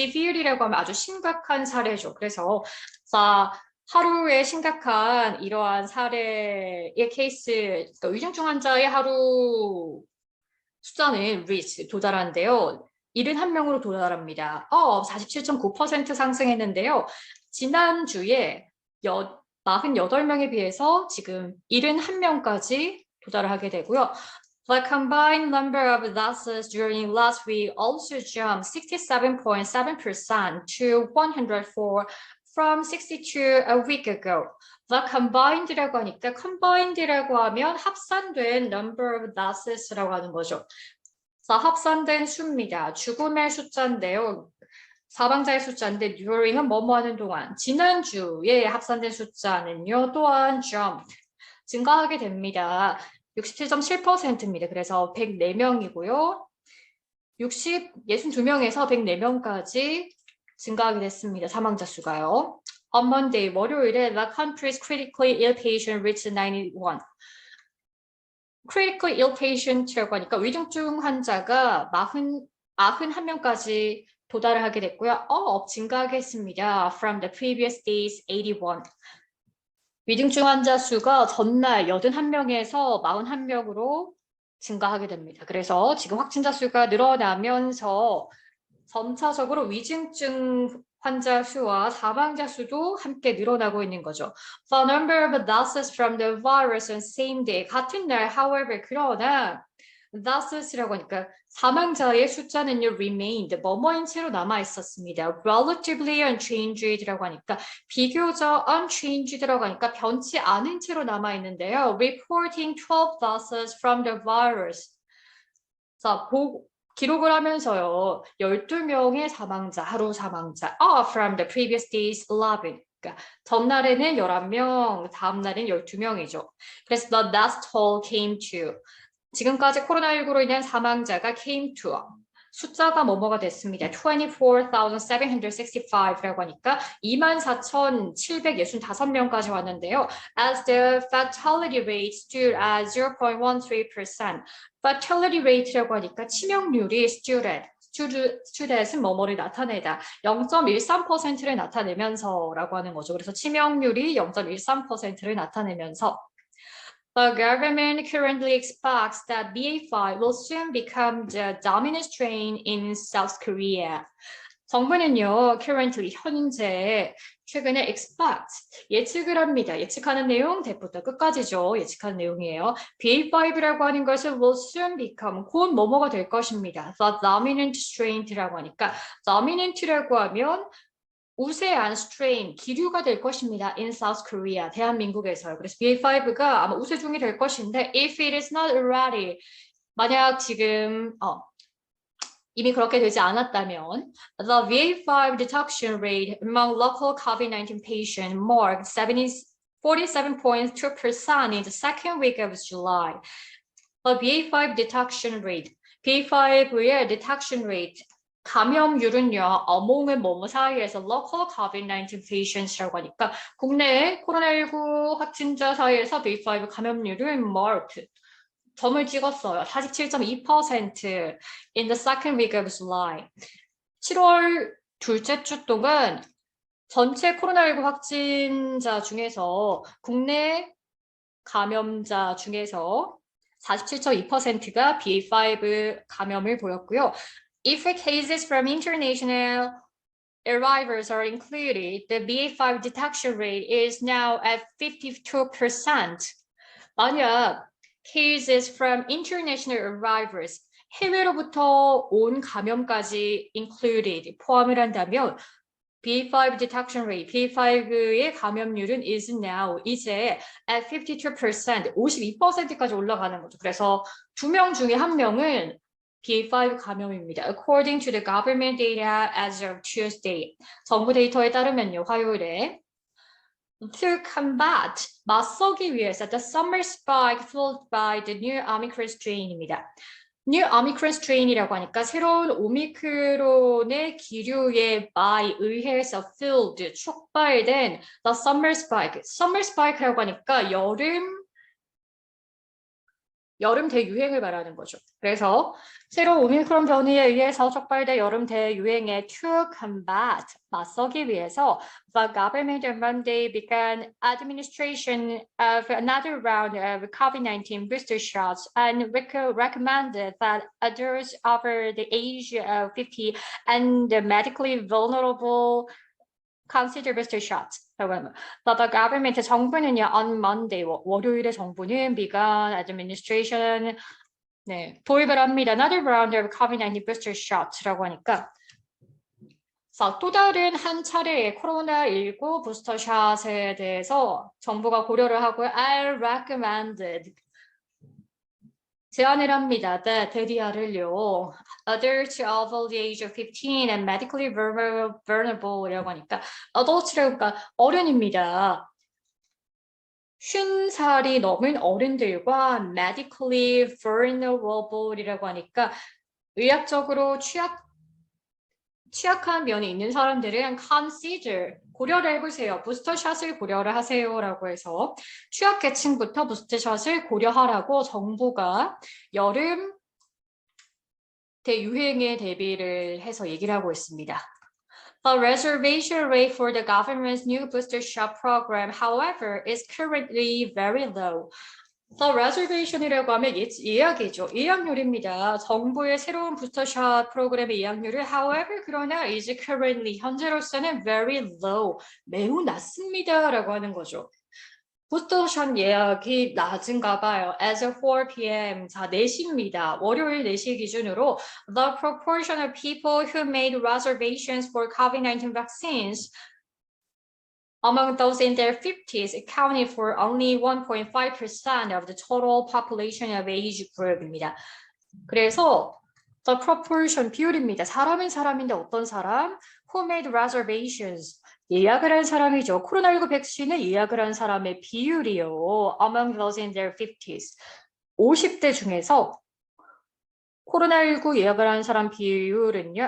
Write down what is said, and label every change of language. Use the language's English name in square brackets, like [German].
[English] severe [Korean] 이라고 하면 아주 심각한 사례죠. 그래서 자, 하루에 심각한 이러한 사례의 케이스, 그러니까 위중증 환자의 하루 숫자는 reach, 도달한데요. 71명으로 도달합니다. 47.9% 상승했는데요. 지난주에 48명에 비해서 지금 71명까지 도달을 하게 되고요. [English] The combined number of deaths during last week also jumped 67.7% to 104 from 62 a week ago. The combined [Korean] 라고 하니까 combined라고 하면 합산된 [English] number of deaths [Korean] 라고 하는 거죠. 자, 합산된 수입니다. 죽음의 숫자인데요. 사망자의 숫자인데 during은 뭐뭐 하는 동안. 지난주에 합산된 숫자는요. 또한 jumped, 증가하게 됩니다. 67.7%입니다. 그래서 104명이고요. 62명에서 104명까지 증가하게 됐습니다. 사망자 수가요. [English] On Monday, [Korean] 월요일에 [English] the country's critically ill patient reached 91. [Korean] critically ill patient라고 하니까 위중증 환자가 91명까지 도달을 하게 됐고요. 증가하게 했습니다. [English] From the previous day's 81. [Korean] 위중증 환자 수가 전날 81명에서 41명으로 증가하게 됩니다. 그래서 지금 확진자 수가 늘어나면서 점차적으로 위중증 환자 수와 사망자 수도 함께 늘어나고 있는 거죠. [English] The number of deaths from the virus on same day, [Korean] 같은 날, [English] however, [Korean] 그러나 [English] deaths [Korean] 라고 하니까 사망자의 숫자는요, [English] remained, [Korean] 뭐뭐인 채로 남아 있었습니다. [English] relatively unchanged [Korean] 라고 하니까 비교적 unchanged라고 하니까 변치 않은 채로 남아 있는데요. [English] reporting 12 deaths from the virus. [Korean] 자, 기록을 하면서요. 12명의 사망자, 하루 사망자, [English] from the previous day's 11. [Korean] 그러니까 전날에는 11명, 다음 날은 12명이죠. 그래서 [English] the death toll came to. [Korean] 지금까지 코로나19로 인한 사망자가 [English] came to. [Korean] 숫자가 뭐뭐가 됐습니다. 24,765라고 하니까 24,765명까지 왔는데요. [English] As the fatality rate stood at 0.13%. fatality rate [Korean] 라고 하니까 치명률이 [English] stood [Korean] to that은 뭐뭐를 나타내다. 0.13%를 나타내면서라고 하는 거죠. 그래서 치명률이 0.13%를 나타내면서 [English] The government currently expects that BA.5 will soon become the dominant strain in South Korea. [Korean] 정부는요, currently, 현재, 최근에 expect, 예측을 합니다. 예측하는 내용, 대부터 끝까지죠. 예측하는 내용이에요. BA5라고 하는 것은 will soon become, 곧 뭐뭐가 될 것입니다. [English] The dominant strain [Korean] 라고 하니까, dominant라고 하면 우세한 strain, 기류가 될 것입니다. In South Korea, 대한민국에서요. 그래서 BA5가 아마 우세종이 될 것인데, if it is not already, 만약 지금, 이미 그렇게 되지 않았다면 [English] the BA.5 detection rate among local COVID-19 patients marked 47.2% in the second week of July. [Korean] The BA.5 detection rate, BA.5의 detection rate, 감염률은요, among은 뭐뭐 사이에서 [English] local COVID-19 patients [Korean] 라고 하니까 국내에 코로나19 확진자 사이에서 BA.5 감염률은 marked, 점을 찍었어요. [English] 47.2% in the second week of July. [Korean] 7월 둘째 주 동안 전체 코로나19 확진자 중에서 국내 감염자 중에서 47.2%가 BA.5 감염을 보였고요. [English] If cases from international arrivals are included, the BA.5 detection rate is now at 52%. [Korean] 만약 [English] cases from international arrivals, [Korean] 해외로부터 온 감염까지 included, 포함을 한다면 BA.5 detection rate, BA.5의 감염률은 is now, 이제 at 52%, 52%까지 올라가는 거죠. 그래서 2명 중에 1명은 BA.5 감염입니다. [English] According to the government data as of Tuesday. [Korean] 정부 데이터에 따르면요, 화요일에 [English] To combat, [Korean] 맞서기 위해서 [English] the summer spike fueled by the new Omicron strain입니다. New Omicron strain [Korean] 이라고 하니까 새로운 오미크론의 기류에 by 의해서 fueled, 촉발된 the summer spike. Summer spike라고 하니까 여름 대유행을 말하는 거죠. 그래서 새로운 오미크론 변이에 의해서 촉발된 여름 대유행에 to combat, 맞서기 위해서 [English] the government on Monday began administration of another round of COVID-19 booster shots and recommended that adults over the age of 50 and medically vulnerable consider booster shots. But the government, [Korean] 정부는요, [English] on Monday, [Korean] 월요일에 정부는 [English] began administration, [Korean] 네, 도입을 합니다. [English] Another round of COVID-19 booster shots [Korean] 라고 하니까 또 다른 한 차례의 코로나19 부스터샷에 대해서 정부가 고려를 하고요. [English] I recommended, [Korean] 제안을 합니다. 대디아를요. [English] Adults over the age of 15 and medically vulnerable [Korean] 이라고 하니까 [English] adults [Korean] 라고 하니까 어른입니다. 50살이 넘은 어른들과 [English] medically vulnerable [Korean] 이라고 하니까 의학적으로 취약한 면이 있는 사람들은 consider, 고려를 해보세요. 부스터샷을 고려를 하세요라고 해서 취약계층부터 부스터샷을 고려하라고 정부가 여름 대유행에 대비를 해서 얘기를 하고 있습니다. [English] The reservation rate for the government's new booster shot program, however, is currently very low. [Korean] The reservation이라고 하면 예약이죠. 예약률입니다. 정부의 새로운 부스터샷 프로그램의 예약률을 however, 그러나 is currently, 현재로서는 very low, 매우 낮습니다. 라고 하는 거죠. 부스터샷 예약이 낮은가 봐요. [English] As of 4 p.m. [Korean] 자, 4시입니다. 월요일 4시 기준으로 [English] the proportion of people who made reservations for COVID-19 vaccines among those in their 50s accounted for only 1.5% of the total population of age group입니다. [Korean] 그래서 the proportion, 비율입니다. 사람은 사람인데 어떤 사람? [English] Who made reservations? [Korean] 예약을 한 사람이죠. 코로나19 백신을 예약을 한 사람의 비율이요. [English] Among those in their 50s. [Korean] 50대 중에서 코로나19 예약을 한 사람 비율은요.